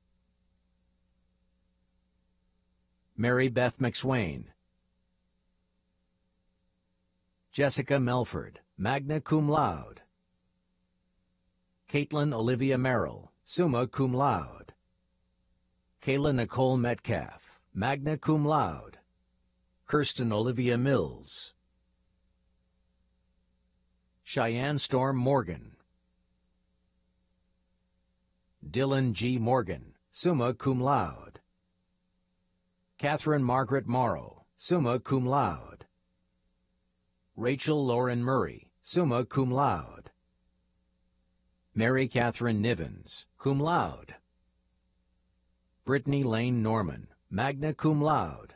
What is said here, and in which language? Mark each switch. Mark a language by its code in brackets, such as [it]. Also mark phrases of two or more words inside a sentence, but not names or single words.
[en] Mary Beth McSwain. Jessica Melford, [la] magna cum laude. [en] Caitlin Olivia Merrill, [la] summa cum laude. [en] Kayla Nicole Metcalf, [la] magna cum laude. [en] Kirsten Olivia Mills. Cheyenne Storm Morgan. Dylan G. Morgan, [la] summa cum laude. [en] Catherine Margaret Morrow, [la] summa cum laude. [en] Rachel Lauren Murray, [la] summa cum laude. [en] Mary Catherine Nivens, [la] cum laude. [en] Brittany Lane Norman, [la] magna cum laude.